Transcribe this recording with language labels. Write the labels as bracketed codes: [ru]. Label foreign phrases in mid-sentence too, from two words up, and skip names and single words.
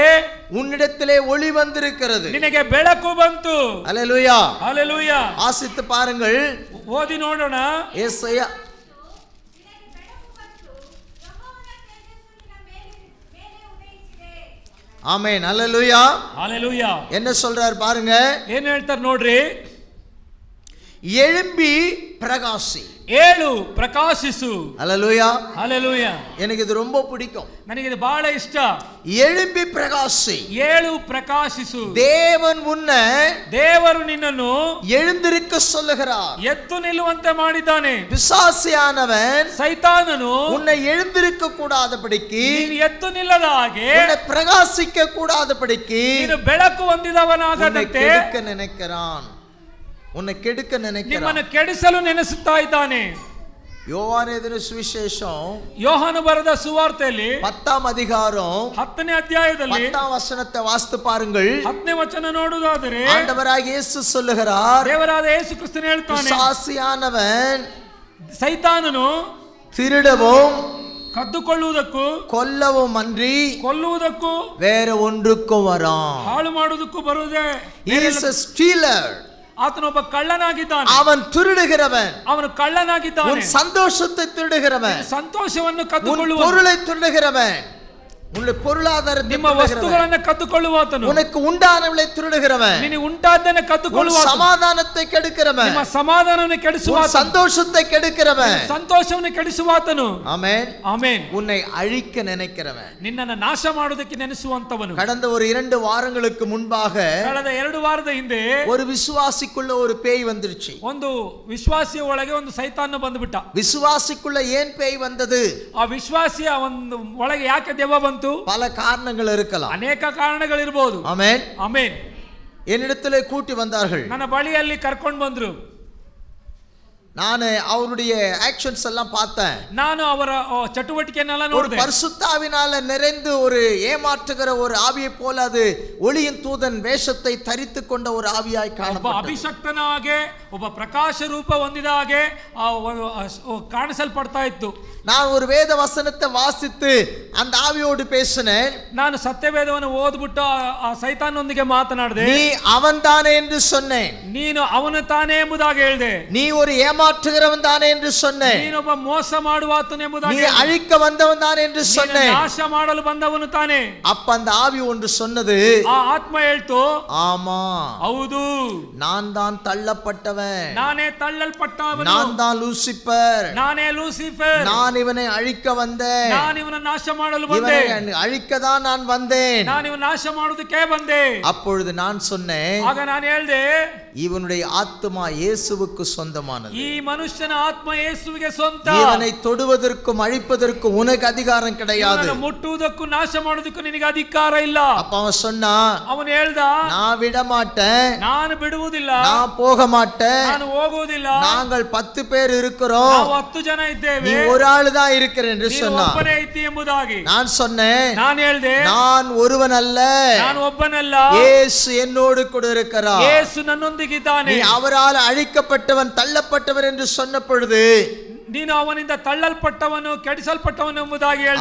[ta] உன்னிடத்திலே ஒளி வந்திருக்கிறது. [kn] ನಿನಗೆ ಬೆಳಕು ಬಂತು. [ta] ஹல்லேலூயா, [kn] ಹಲ್ಲೇಲೂಯಾ. [ta] வாசித்து பாருங்கள். [kn] ಓದಿ ನೋಡೋಣ. ஏசாயா ಆಮೆನ್. ಹಲ್ಲೆಲೂಯಾ. ಹಲ್ಲೆಲೂಯಾ. [ta] என்ன சொல்றார் பாருங்க. [kn] ಏನ್ ಹೇಳ್ತಾರೆ ನೋಡ್ರಿ. [ta] எழும்பி பிரகாசி. [kn] ಏಳು ಪ್ರಕಾಶಿಸು. [ta] ஹல்லேலூயா. [kn] ಹಲ್ಲೆಲೂಯಾ. [ta] எனக்கு இது ரொம்ப பிடிக்கும். [kn] ನನಗೆ ಇದು ಬಹಳ ಇಷ್ಟ. [ta] எழும்பி பிரகாசி. [kn] ಏಳು ಪ್ರಕಾಶಿಸು. [ta] தேவன் உன்னை [kn] ದೇವರು ನಿನ್ನನ್ನು [ta] எழுந்திருக்க சொல்லுகிறார். [kn] ಎದ್ದು ನಿಲ್ಲುವಂತೆ ಮಾಡಿದ್ದಾನೆ. [ta] பிசாசியானவன் [kn] ಸೈತಾನನು [ta] உன்னை எழுந்திருக்க கூடாதபடிக்கு, [kn] ನೀನು ಎದ್ದು ನಿಲ್ಲದ ಹಾಗೆ, [ta] உன்னை பிரகாசிக்க கூடாதபடிக்கு [kn] ನೀನು ಬೆಳಕು ಹೊಂದಿದವನಾಗದಂತೆ [ta] கெடுக்க நினைக்கிறான். உன்னை கெடுக்க நினைக்கிறான். [kn] ನಿಮ್ಮನ್ನು ಕೆಡಿಸಲು ನೆನೆಸುತ್ತಾ ಇದ್ದಾನೆ. [ta] யோவான் எழுதின சுவிசேஷம் [kn] ಯೋಹಾನು ಬರೆದ ಸುವಾರ್ತೆಯಲ್ಲಿ [ta] 10th அதிகாரம் [kn] 10ನೇ ಅಧ್ಯಾಯದಲ್ಲಿ [ta] 10th வசனத்தை வாசித்து பாருங்கள். [kn] 10ನೇ ವಚನ ನೋಡುವುದಾದರೆ [ta] ஆண்டவராகிய இயேசு சொல்லுகிறார், [kn] ದೇವರಾದ ಯೇಸು ಕ್ರಿಸ್ತನು ಹೇಳ್ತಾನೆ, [ta] பிசாசியானவன் [kn] ಸೈತಾನನು [ta] திருடவும் [kn] ಕದ್ದುಕೊಳ್ಳುವುದಕ್ಕೂ [ta] கொல்லவும் அன்றி [kn] ಕೊಲ್ಲುವುದಕ್ಕೂ [ta] வேற ஒன்றுக்கும் வரான். [kn] ಹಾಳು ಮಾಡುವುದಕ್ಕೂ ಬರುವುದೇ. [en] He is a stealer. [kn] ಆತನೊಬ್ಬ ಕಳ್ಳನಾಗಿದ್ದಾನೆ. [ta] அவன் திருடுகிறவன். [kn] ಅವನು ಕಳ್ಳನಾಗಿದ್ದಾನೆ. [ta] உன் சந்தோஷத்தை திருடுகிறவன். [kn] ಸಂತೋಷವನ್ನು [ta] உன் [kn] ಕದ್ದುಕೊಳ್ಳುವ, [ta] பொருளை திருடுகிறவன். உன்னுடைய பொருளாதாரத்தை [kn] ನಿಮ್ಮ ವಸ್ತುಗಳನ್ನು ಕದ್ದುಕೊಳ್ಳುವಾತನು, [ta] உனக்கு உண்டானவளை திருடுகிறவன், [kn] ನಿನಗೆ ಉಂಟಾದ್ದನ್ನು ಕದ್ದುಕೊಳ್ಳುವ, [ta] சமாதானத்தை கெடுக்கிறவன், [kn] ನಿಮ್ಮ ಸಮಾಧಾನವನ್ನು ಕೆಡಿಸುವ, [ta] சந்தோஷத்தை கெடுக்கிறவன், [kn] ಸಂತೋಷವನ್ನು ಕೆಡಿಸುವಾತನು. [ta] ஆமென். [kn] ಆಮೆನ್. [ta] உன்னை அழிக்க நினைக்கிறவன், [kn] ನಿನ್ನನ್ನು ನಾಶ ಮಾಡುವುದಕ್ಕೆ ನೆನೆಸುವಂತವನು. [ta] கடந்த ஒரு 2 வாரங்களுக்கு முன்பாக [kn] ಕಳೆದ 2 ವಾರದ ಹಿಂದೆ [ta] ஒரு விசுவாசிக்குள்ள ஒரு பேய் வந்துருச்சு. [kn] ಒಂದು ವಿಶ್ವಾಸಿಯ ಒಳಗೆ ಒಂದು ಸೈತಾನ ಬಂದುಬಿಟ್ಟ. [ta] விசுவாசிக்குள்ள ஏன் பேய் வந்தது? [kn] ಆ ವಿಶ್ವಾಸಿಯ ಒಂದು ಒಳಗೆ ಯಾಕೆ ದೆವ್ವ ಬಂತು? [ta] பல காரணங்கள் இருக்கலாம். [kn] ಅನೇಕ ಕಾರಣಗಳಿರಬಹುದು. [ta] ஆமென். [kn] ಆಮೆನ್. [ta] என்னிடத்திலே கூட்டி வந்தார்கள். [kn] ನನ್ನ ಬಳಿಯಲ್ಲಿ ಕರ್ಕೊಂಡು ಬಂದ್ರು. [ta] நான் அவருடைய ஆக்ஷன்ஸ் எல்லாம் பார்த்தேன். [kn] ನಾನು ಅವರ ಚಟುವಟಿಕೆಯನ್ನೆಲ್ಲ [ta] ஒரு [kn] ನೋಡಿದೆ. [ta] பரிசுத்தாவினால நிறைந்து ஒரு ஏமாற்றுகிற ஒரு ஆவியை போல அது ஒளியின் தூதன் வேஷத்தை தரித்து கொண்ட ஒரு ஆவியாய் [kn] ಒಬ್ಬ [ta] காணப்பட்டது. [kn] ಅಭಿಷಕ್ತನ ಹಾಗೆ, ಒಬ್ಬ ಪ್ರಕಾಶ ರೂಪ ಹೊಂದಿದ ಹಾಗೆ ಕಾಣಿಸಲ್ಪಡ್ತಾ ಇತ್ತು. [ta] நான் ஒரு வேத வசனத்தை வாசித்து அந்த ஆவியோடு பேசினேன். [kn] ನಾನು ಸತ್ಯವೇದವನ್ನು ಓದ್ಬಿಟ್ಟು ಆ ಸೈತಾನೊಂದಿಗೆ ಮಾತನಾಡಿದೆ. [ta] நீ அவன்தானே என்று சொன்னேன். [kn] ನೀನು ಅವನು ತಾನೇ ಎಂಬುದಾಗಿ ಹೇಳಿದೆ. [ta] நீ ஒரு ஏமாற்றுகிறவன் தானே என்று சொன்னேன். [kn] ನೀನೊಬ್ಬ ಮೋಸ ಮಾಡುವಾತನು [ta] நீ [kn] ಎಂಬುದಾಗಿ, [ta] அழிக்க வந்தவன் தானே என்று சொன்னேன். [kn] ನಾಶ ಮಾಡಲು ಬಂದವನು ತಾನೇ. [ta] அப்ப அந்த ஆவி ஒன்று சொன்னது, [kn] ಆ ಆತ್ಮ ಹೇಳ್ತು, [ta] ஆமா, [kn] ಹೌದು, [ta] நான் தான் தள்ளப்பட்டவன், [kn] ನಾನೇ ತಳ್ಳಲ್ಪಟ್ಟವನು, [ta] நான் தான் லூசிபர், [kn] ನಾನೇ ಲೂಸಿಫರ್, [ta] நான் இவனை அழிக்க வந்தேன், [kn] ನಾನು ಇವನ ನಾಶ ಮಾಡಲು ಬಂದೆ, [ta] இவனை அழிக்க தான் நான் வந்தேன். [kn] ನಾನು ಇವನ ನಾಶ ಮಾಡುವುದಕ್ಕೆ ಬಂದೆ. [ta] அப்பொழுது நான் சொன்னேன், [kn] ಆಗ ನಾನು ಹೇಳಿದೆ, [ta] இவனுடைய ஆத்துமா இயேசுவுக்கு சொந்தமானது. [kn] ಈ ಮನುಷ್ಯನ ಆತ್ಮ ಯೇಸುವಿಗೆ ಸ್ವಂತ. [ta] இவனை தொடுவதற்கும் அழிப்பதற்கும் உனக்கு அதிகாரம் கிடையாது. [kn] ಇವನನ್ನು ಮುಟ್ಟುವುದಕ್ಕೂ ನಾಶ ಮಾಡುವುದಕ್ಕೂ ನಿನಗೆ ಅಧಿಕಾರ ಇಲ್ಲ. [ta] அப்ப அவன் சொன்னான், [kn] ಅವನು ಹೇಳ್ದ, [ta] நான் விட மாட்டேன், [kn] ನಾನು ಬಿಡುವುದಿಲ್ಲ, [ta] நான் போக மாட்டேன், [kn] ನಾನು ಹೋಗುವುದಿಲ್ಲ, [ta] நாங்கள் 10 பேர் இருக்கிறோம், [kn] ನಾವು 10 ಜನ ಇದ್ದೇವೆ, [ta] நீ ஒரு ஆள் தான் இருக்கிற என்று [kn] ನೀನು [ta] சொன்னான். [kn] ಒಬ್ಬನೇ ಇದ್ದಿ ಎಂಬುದಾಗಿ. [ta] நான் சொன்னேன், [kn] ನಾನು ಹೇಳ್ದೆ, [ta] நான் ஒருவன் அல்ல, [kn] ನಾನು ಒಬ್ಬನಲ್ಲ, [ta] இயேசு என்னோடு கூட இருக்கிறார். [kn] ಯೇಸು ನನ್ನೊಂದಿಗಿದ್ದಾನೆ. [ta] நீ அவரால் அழிக்கப்பட்டவன் தள்ளப்பட்டவர் என்று சொன்ன பொழுது [kn] ನೀನು ಅವನಿಂದ ತಳ್ಳಲ್ಪಟ್ಟವನು, ಕೆಡಿಸಲ್ಪಟ್ಟವನು ಎಂಬುದಾಗಿ ಹೇಳಿದೆ.